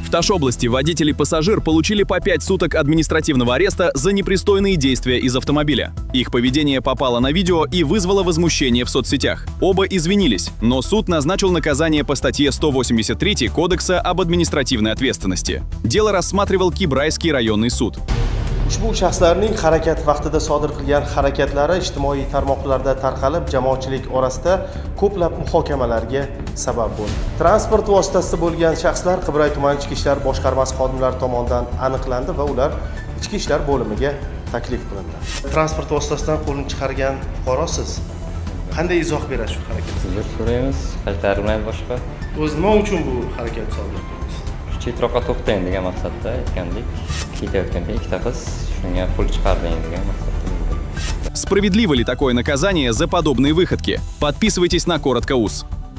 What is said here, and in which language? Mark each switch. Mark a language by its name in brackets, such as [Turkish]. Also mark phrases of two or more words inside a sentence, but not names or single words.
[Russian] В Ташобласти водитель и пассажир получили по 5 суток административного ареста за непристойные действия из автомобиля. Их поведение попало на видео и вызвало возмущение в соцсетях. Оба извинились, но суд назначил наказание по статье 183 Кодекса об административной ответственности. Дело рассматривал Кибрайский районный суд. [Uzbek] Ushbu shaxslarning harakat vaqtida sodir qilgan harakatlari ijtimoiy tarmoqlarda tarqalib, jamoatchilik orasida ko'plab muhokamalarga sabab bo'ldi. Transport vositasida bo'lgan shaxslar Qibray tumani Ichki ishlar boshqarmasi xodimlari tomonidan aniqlandi va ular Ichki ishlar bo'limiga taklif qilindi. Transport vositasidan qo'lni chiqargan fuqarosiz. Qanday izoh berasiz shu harakatga? Uzr so'raymiz, qaytarilmaydi boshqa. O'z nima uchun bu harakat sodir qildingiz? Chetroqqa to'xtang degan maqsadda aytgandik. Ketayotganda ikkita qiz shunga qo'l chiqarding degan maqsadda. [Russian] Справедливо ли такое наказание за подобные выходки? Подписывайтесь на Коротко.uz.